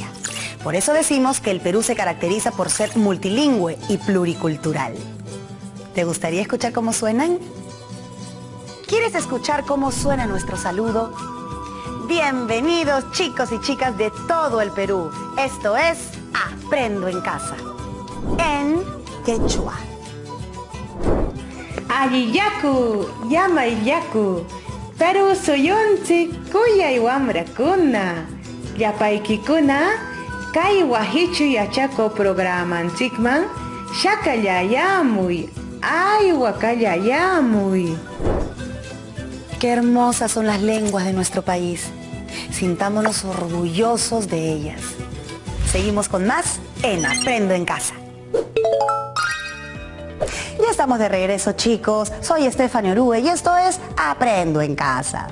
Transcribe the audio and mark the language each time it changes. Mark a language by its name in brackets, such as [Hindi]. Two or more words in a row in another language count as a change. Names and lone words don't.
[Spanish] Por eso decimos que el Perú se caracteriza por ser multilingüe y pluricultural. ¿Te gustaría escuchar cómo suenan? ¿Quieres escuchar cómo suena nuestro saludo? Bienvenidos chicos y chicas de todo el Perú. Esto es Aprendo en Casa, en quechua. [Quechua] Alliyaku, llamayllaku, Perú suyunchi kuyay wamrakuna, llapaykikuna, kay wahichu yachako programanchikman, shakallayamuy, aywakallayamuy. [Spanish] Qué hermosas son las lenguas de nuestro país. Sintámonos orgullosos de ellas. Seguimos con más en Aprendo en Casa. Ya estamos de regreso, chicos. Soy Stephanie Orue y esto es Aprendo en Casa.